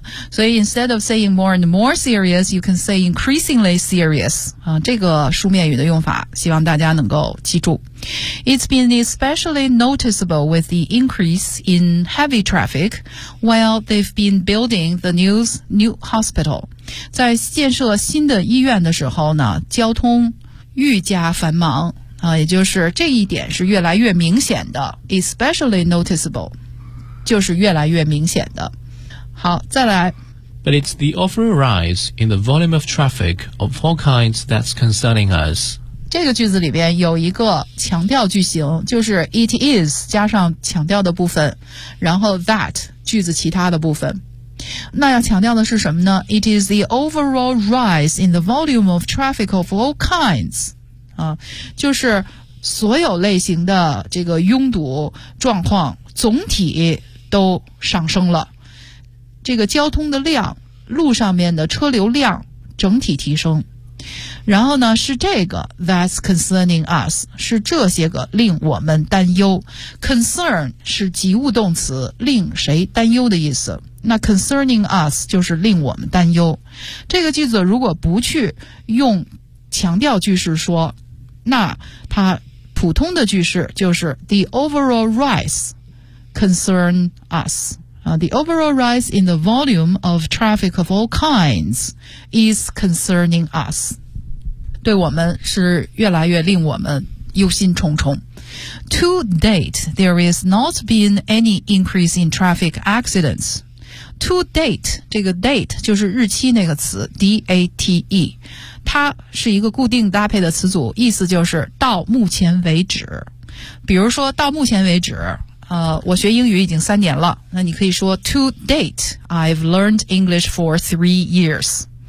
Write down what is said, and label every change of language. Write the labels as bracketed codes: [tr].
[zh] 所以 [en] instead of saying more and more serious, you can say increasingly serious. [zh] 这个书面语的用法希望大家能够记住。 [en] It's been especially noticeable with the increase in heavy traffic while they've been building the new hospital. [zh] 在建设新的医院的时候呢，交通愈加繁忙。也就是这一点是越来越明显的。 [en] Especially noticeable, [zh] 就是越来越明显的。好，再来。 [en] But it's the overall rise in the volume of traffic of all kinds that's concerning us. [zh] 这个句子里边有一个强调句型，就是 it is 加上强调的部分，然后 that 句子其他的部分。那要强调的是什么呢？ [en] It is the overall rise in the volume of traffic of all kinds. [zh] 就是所有类型的这个拥堵状况总体都上升了。这个交通的量，路上面的车流量整体提升，然后呢是这个 [en] that's concerning us， [zh] 是这些个令我们担忧。 concern 是及物动词，令谁担忧的意思。那 [en] concerning us [zh] 就是令我们担忧。这个句子如果不去用强调句式说，那它普通的句式就是 [en] the overall rise concern us。 The overall rise in the volume of traffic of all kinds is concerning us. [zh] 对我们是越来越令我们忧心忡忡。 [en] To date, there has not been any increase in traffic accidents. To date, [zh] 这个 date 就是日期那个词 ,D-A-T-E。它是一个固定搭配的词组，意思就是到目前为止。比如说到目前为止，我学英语已经三年了，那你可以说 [en] To date, I've learned English for 3 years.